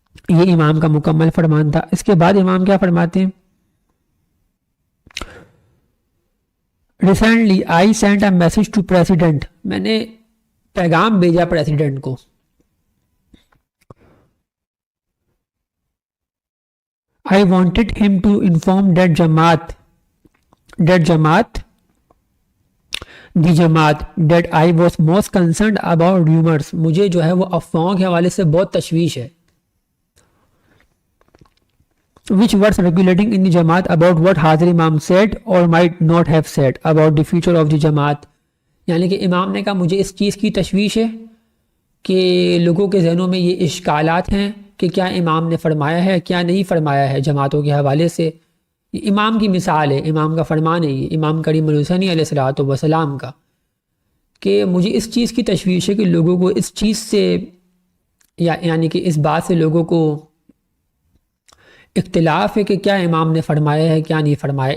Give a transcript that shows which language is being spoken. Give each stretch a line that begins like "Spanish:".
Hindi: ये इमाम का मुकम्मल फरमान था। इसके बाद इमाम क्या फरमाते हैं?
English: recently I sent a message to president,
Hindi: मैंने पैगाम भेजा प्रेसिडेंट को।
English: I wanted him to inform that Jamaat, the Jamaat that I was most concerned about rumors.
Hindi: मुझे जो है वो अफवाहों के हवाले से बहुत तशवीश है।
English: Which were circulating in the Jamaat about what Hazir Imam said or might not have said about the future of the Jamaat.
Hindi: यानी कि इमाम ने कहा मुझे इस चीज़ की तशवीश है कि लोगों के जहनों में ये इश्कालात हैं कि क्या इमाम ने फरमाया है, क्या नहीं फरमाया है जमातों के हवाले से। ये इमाम की मिसाल है, इमाम का फरमान है, ये इमाम करीम हुसैनी अलैहिस्सलातु वस्सलाम का, कि मुझे इस चीज़ की तशवीश है कि लोगों को इस चीज़ से यानी कि इस बात से लोगों को इख्तिलाफ़ है कि क्या इमाम ने फरमाया है, क्या नहीं फरमाया।